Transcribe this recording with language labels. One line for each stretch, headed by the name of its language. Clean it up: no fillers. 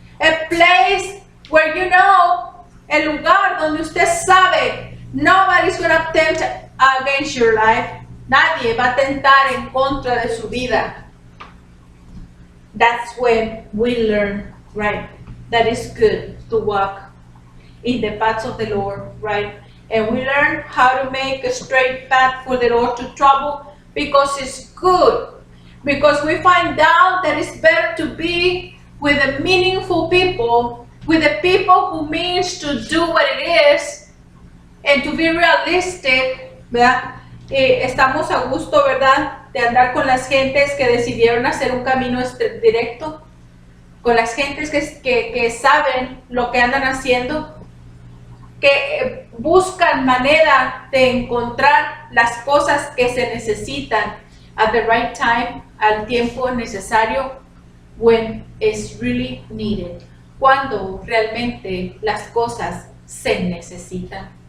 English: A place where you know,
Spanish: el lugar donde usted sabe,
English: nobody's going to tempt against your life.
Spanish: Nadie va a tentar en contra de su vida.
English: That's when we learn, right, that it's good to walk in the paths of the Lord, right? And we learn how to make a straight path for the Lord to travel because it's good. Because we find out that it's better to be with the meaningful people, with the people who means to do what it is, and to be realistic, ¿verdad?
Spanish: Estamos a gusto, ¿verdad? De andar con las gentes que decidieron hacer un camino directo, con las gentes que saben lo que andan haciendo, que buscan manera de encontrar las cosas que se necesitan
English: at the right time,
Spanish: al tiempo necesario,
English: when it's really needed,
Spanish: cuando realmente las cosas se necesitan.